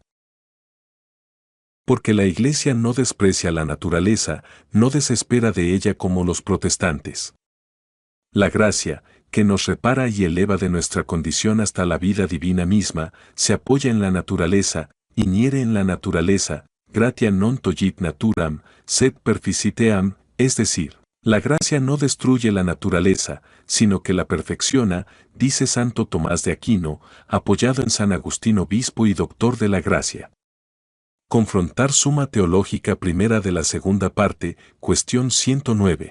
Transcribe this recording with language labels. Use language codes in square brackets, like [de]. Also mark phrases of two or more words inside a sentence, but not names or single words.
[es] Porque la Iglesia no desprecia la naturaleza, no desespera de ella como los protestantes. La gracia, que nos repara y eleva de nuestra condición hasta la vida divina misma, se apoya en la naturaleza, iniere en la naturaleza, [la] gratia non tollit naturam, sed perficiteam, [es] es decir, la gracia no destruye la naturaleza, sino que la perfecciona, dice Santo Tomás de Aquino, apoyado en San Agustín obispo y doctor de la gracia. Confrontar Suma Teológica primera de la segunda parte, cuestión 109.